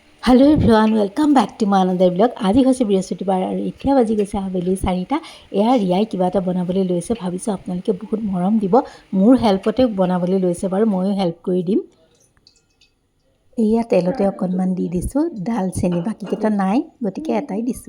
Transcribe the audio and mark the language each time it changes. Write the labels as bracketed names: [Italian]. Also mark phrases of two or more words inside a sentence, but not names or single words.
[English] hello everyone welcome back to my another blog. [Assamese] आज হৈছে বৃহস্পতিবাৰ আৰু এতিয়া বাজি গৈছে আবেলি 4টা। এয়া ৰিয়াই কিবা এটা বনাবলৈ লৈছে, ভাবিছোঁ আপোনালোকে বহুত মৰম দিব। মোৰ হেল্পতে বনাবলৈ লৈছে, বাৰু ময়ো হেল্প কৰি দিম। এয়া তেলতে অকণমান দি দিছোঁ দালচেনি, বাকীকেইটা নাই গতিকে এটাই দিছোঁ।